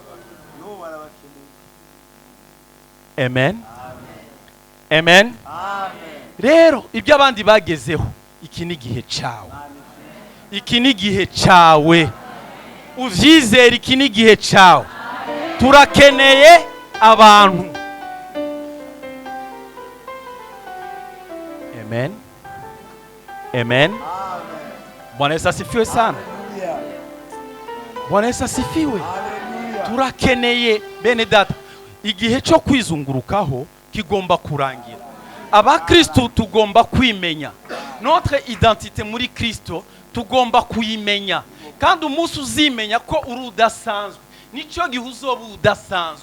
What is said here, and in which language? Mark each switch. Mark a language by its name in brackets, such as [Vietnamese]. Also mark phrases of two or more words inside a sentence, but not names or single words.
[Rundi] Amen. Amen. Rero ibyo abandi bagezeho, iki ni gihe cyawe. Iki ni gihe cyawe. Uvyizera, iki ni gihe cyawe. Turakeneye abantu. Amen. Amen. [Swahili] Bwana Yesu asifiwe sana. Bwana Yesu asifiwe. [Rundi] Turakeneye bene data. Igihe cyo kwizungurukaho kigomba kurangira. Abakristo tugomba kwimenya. [French] Notre identité [Rundi] muri Kristo tugomba kuyimenya. Kandi umunsi uzimenya ko uri udasanzwe, nicyo gihe uzoba udasanzwe.